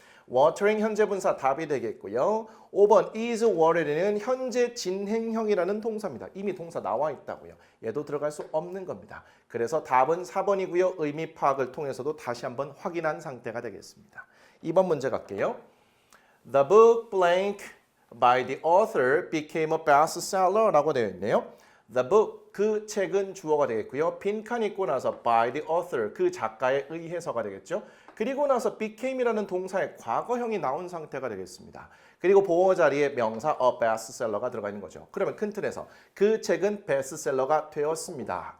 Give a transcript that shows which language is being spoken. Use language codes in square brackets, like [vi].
[ko] watering 현재 분사 답이 되겠고요. 5번 is watering은 현재 진행형이라는 동사입니다. 이미 동사 나와 있다고요. 얘도 들어갈 수 없는 겁니다. 그래서 답은 4번이고요. 의미 파악을 통해서도 다시 한번 확인한 상태가 되겠습니다. 2번 문제 갈게요. [en] The book blank by the author became a bestseller [ko] 라고 되어 있네요. The book, 그 책은 주어가 되겠고요. 빈칸 있고 나서 [en] by the author, [ko] 그 작가에 의해서가 되겠죠. 그리고 나서 became이라는 동사의 과거형이 나온 상태가 되겠습니다. 그리고 보어 자리에 명사 a bestseller가 들어가 있는 거죠. 그러면 큰 틀에서 그 책은 베스트셀러가 되었습니다.